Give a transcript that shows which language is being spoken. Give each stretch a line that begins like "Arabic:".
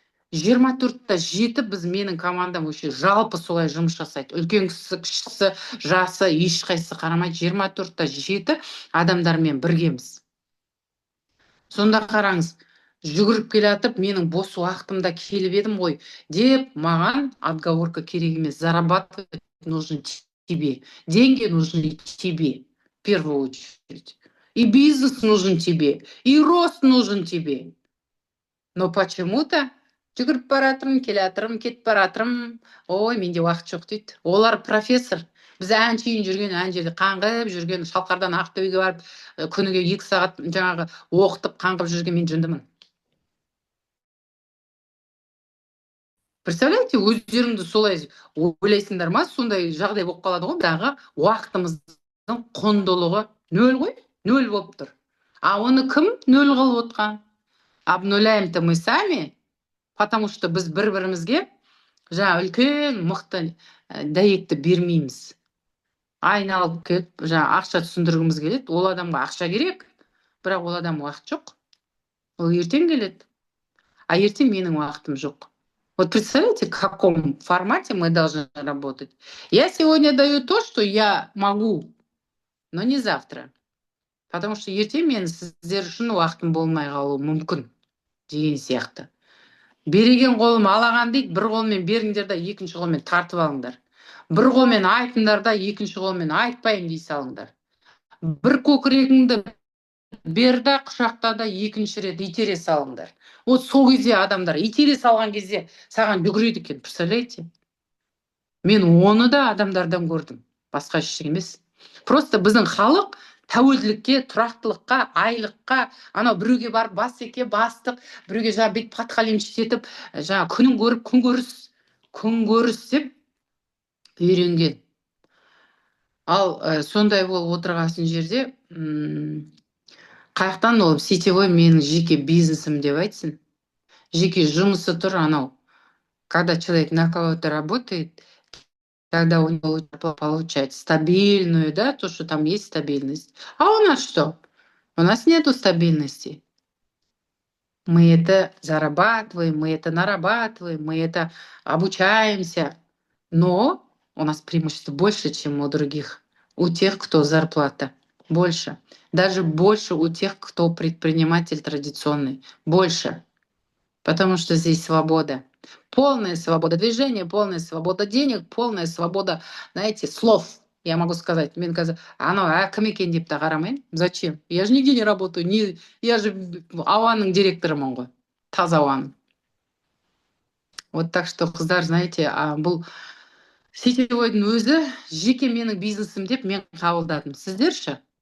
Kazakh: 24-та 7 біз менің командам өше жалпы солай жұмыс жасайды. Үлкен кісі, кішісі, жасы, ешқайсысы қарамайды. 24-та 7 адамдармен біргеміз. Сонда қараңыз, жүгіріп келатып, менің бос уақытымда келіп едім ғой, деп маған отговорка керек емес.
Russian: Зарабатывать нужно тебе. Деньги нужны тебе, в первую очередь. И бизнес нужен тебе, и рост нужен тебе. Но почему-то
Kazakh: жүгіріп баратырым, келатырым, кетіп баратырым, ой, менде уақыт жоқ дейді. Олар профессор. Біз әншейін жүрген, ән жерде қаңғып жүрген, Шалқардан Ақтөбеге барып, күніге 2 сағат жаңағы оқытып қаңғып жүрген мен жындымын. Представляете, өздеріңді солай ойлайсыңдар ма? Сондай жағдай болып қалады ғой, дағы уақытымыздың құндылығы нөл ғой, нөл болып тұр. А оны кім нөл қылып отқан?
Russian: Обнуляем-то мы сами, потому что
Kazakh: біз бір-бірімізге жаңа үлкен мықты дәйекті бермейміз. Айналып келіп, жаңа ақша түсіндіргіміз келеді. Ол адамға ақша керек, бірақ ол адам уақыт жоқ. Ол ертең келеді. А ертең менің уақытым жоқ.
Russian: Вот представляете, в каком формате мы должны работать? Я сегодня даю то, что я могу, но не завтра. Потому что
Kazakh: ертең мен сіздер үшін уақытым болмай қалуы мүмкін деген сияқты. Береген қолым алаған дейді, бір қолмен беріңдер да, екінші қолмен тартып алыңдар. Бір қолмен айтыңдар да, екінші қолмен айтпайым дей салыңдар. Бір көкірегіңді берді, құшақта да, екінші рет итере салыңдар. Вот сол кезде адамдар итере салған кезде саған жүгіреді екен, представляете? Мен оны да адамдардан көрдім, басқа ештеңе емес. Просто біздің халық тәуелділікке, тұрақтылыққа, айлыққа, анау біреуге барып басеке, бастық, біреуге жаңа бет подхалимчик етіп, жаңа күнін көріп, күнкөріс деп үйренген. Ал сондай болып отырғасын жерде, қаяқтан ол сетевой менің жеке бизнесім деп айтсын. Жеке жұмысы тұр анау.
Russian: Когда человек на кого-то работает, когда у него получать стабильную, да, то, что там есть стабильность. А у нас что? У нас нету стабильности. Мы это зарабатываем, мы это нарабатываем, мы это обучаемся. Но у нас преимущество больше, чем у других. У тех, кто зарплата. Больше. Даже больше у тех, кто предприниматель традиционный. Больше. Потому что здесь свобода. Полная свобода движения, полная свобода денег, полная свобода, знаете, слов. Я могу сказать,
Kazakh: мен қазір анау кім екен деп те қарамайын.
Russian: Зачем? Я же нигде не работаю. Я же
Kazakh: ауаның директорымын ғой. Таза ауаның.
Russian: Вот так что,
Kazakh: қыздар, знаете, бұл сетевойдың өзі жеке менің бизнесім деп мен қабылдадым. Сіздер ше?